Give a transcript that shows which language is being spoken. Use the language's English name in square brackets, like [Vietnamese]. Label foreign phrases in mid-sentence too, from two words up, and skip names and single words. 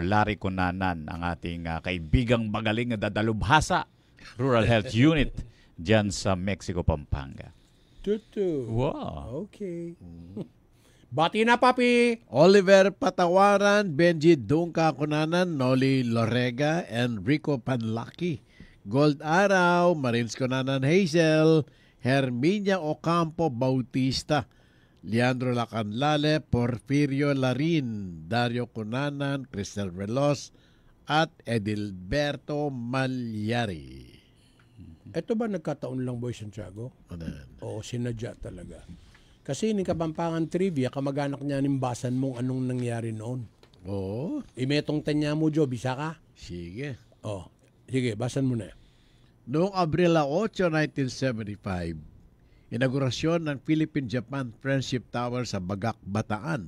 [Filipino] Larry Cunanan, ang ating kaibigang magaling na dadalubhasa, Rural Health Unit, dyan sa Mexico, Pampanga. Tutu. Wow. Okay. Bati na, Papi. Oliver Patawaran, Benji Dungka Cunanan, Noli Lorega, and Rico Panlaki. Gold Araw, Marins Cunanan Hazel, Herminia Ocampo Bautista, Leandro Lacanlale, Porfirio Larin, Dario Cunanan, Cristel Veloz, at Edilberto Malyari. Ito ba nagkataon lang, Boy Santiago? Ano yan? Oo, sinadya talaga. Kasi ni Kapampangan Trivia, kamag-anak niya nimbasan mong anong nangyari noon. Oo. [Pampanga] Imetong tanya mo, Jo, bisa ka? [Filipino] Sige. Oh, sige, basan mo na. Noong Abril 8, 1975, inaugurasyon ng Philippine-Japan Friendship Tower sa Bagak, Bataan.